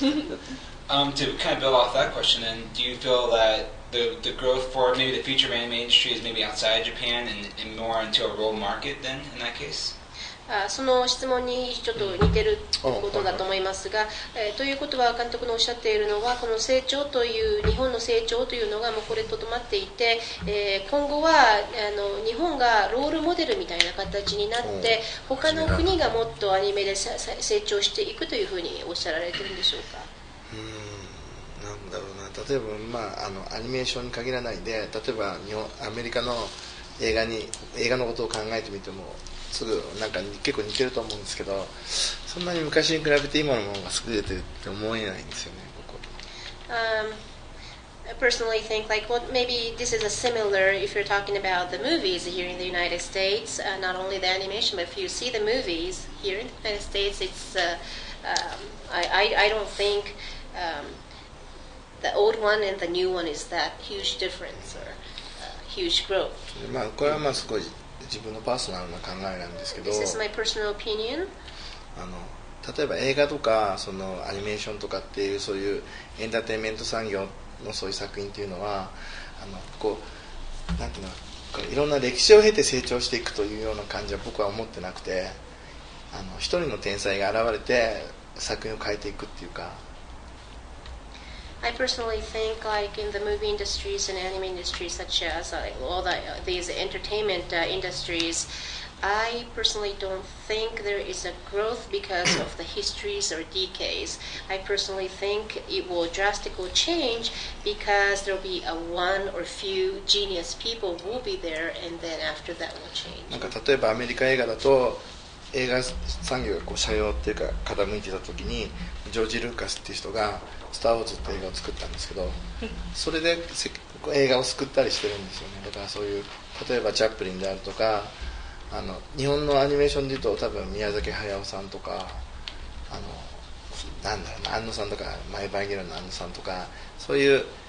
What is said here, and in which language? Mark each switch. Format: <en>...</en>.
<en>To kind of build off that question, then, do you feel that the growth for maybe the future anime industry is maybe outside Japan and more into a world market then in that case?</en> <ja>その質問にちょっと似てることだと思いますが、ということは監督のおっしゃっているのはこの成長という日本の成長というのがもうこれとどまっていて、今後は日本がロールモデルみたいな形になって他の国がもっとアニメで成長していくというふうにおっしゃられてるんでしょうか？なんだろうな例えば、アニメーションに限らないで例えばアメリカの映画のことを考えてみてもすぐなんか結構似てると思うんですけどそんなに昔に比べて今のものが優れてるって思えないんですよね僕は。</ja> <en>I personally think maybe this is a similar if you're talking about the movies here in the United States, not only the animation, but if you see the movies here in the United States, it's I don't think the old one and the new one is that huge difference or huge growth.</en> <ja>これはすごい自分のパーソナルな考えなんですけど</ja> <en>This is my personal opinion.</en> <ja>例えば映画とかそのアニメーションとかっていうそういうエンターテインメント産業のそういう作品っていうのはこうなんていうのこういろんな歴史を経て成長していくというような感じは僕は思ってなくて一人の天才が現れて作品を変えていくっていうか</ja> <en>I personally think in the movie industries and anime industries such as all these entertainment industries, I personally don't think there is a growth because of the histories or decays. I personally think it will drastically change because there will be one or few genius people will be there and then after that will change.</en> <ja>なんか例えばアメリカ映画だと映画産業がこう斜陽っていうか傾いてた時にジョージ・ルーカスっていう人がスター・ウォーズって映画を作ったんですけどそれで映画を救ったりしてるんですよねだからそういう例えばチャップリンであるとか日本のアニメーションでいうと多分宮崎駿さんとかなんだろうな安野さんとかマイ・バンゲルの安野さんとかそういう</ja>